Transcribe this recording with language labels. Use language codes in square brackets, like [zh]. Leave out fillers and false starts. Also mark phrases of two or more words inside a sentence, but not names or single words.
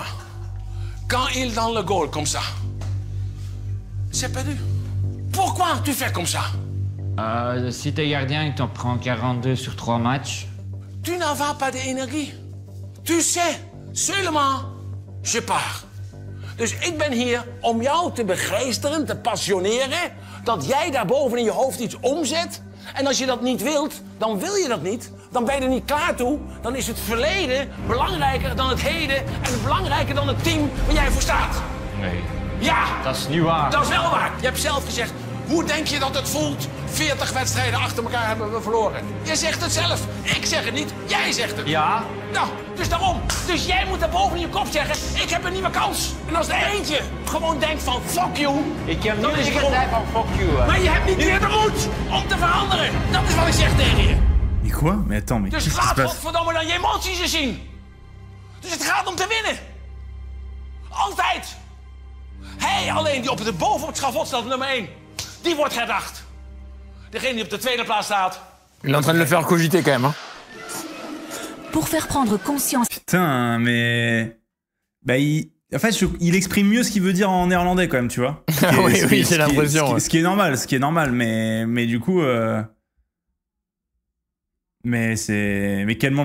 [fr] Quand il est dans le goal comme ça, c'est perdu. Pourquoi tu fais comme ça? Si t'es gardien et que t'en prends 42 sur 3 matchs... Tu n'as pas d'énergie. Tu sais, seulement, je pars. [nl] Dus ik ben hier om jou te begeesteren, te passioneren, dat jij daarboven in je hoofd iets omzet. En als je dat niet wilt, dan wil je dat niet. Dan ben je er niet klaar toe. Dan is het verleden belangrijker dan het heden en belangrijker dan het team waar jij voor staat. Nee. Ja! Dat is niet waar. Dat is wel waar. Je hebt zelf gezegd, hoe denk je dat het voelt? 40 wedstrijden achter elkaar hebben we verloren. Je zegt het zelf. Ik zeg het niet. Jij zegt het. Ja? Nou, dus daarom. Dus jij moet daar boven in je kop zeggen, ik heb een nieuwe kans. En als er eentje gewoon denkt van, [en] fuck you. [nl] Ik heb dan nu is niet het gewoon... gezegd van [en] fuck you. [nl] Hè. Maar je hebt niet meer de moed om te veranderen. Dat is wat ik zeg tegen je. [fr] Mais quoi? Mais attends, mais [nl] Dus [fr] qu'est-ce qui se [nl] laat [fr] passe? [nl] godverdomme dan je emoties eens zien. Dus het gaat om te winnen. Altijd. Hij alleen die boven op het schavot staat, nummer 1. Die wordt herdacht. Degene die op de tweede plaats staat. [fr] Il est en train de le faire cogiter quand même. Hein. Pour faire prendre conscience... Putain, mais... Bah, en fait, il exprime mieux ce qu'il veut dire en néerlandais, quand même, tu vois. Oui, j'ai l'impression. Ce qui est normal, mais du coup... Mais quel monde...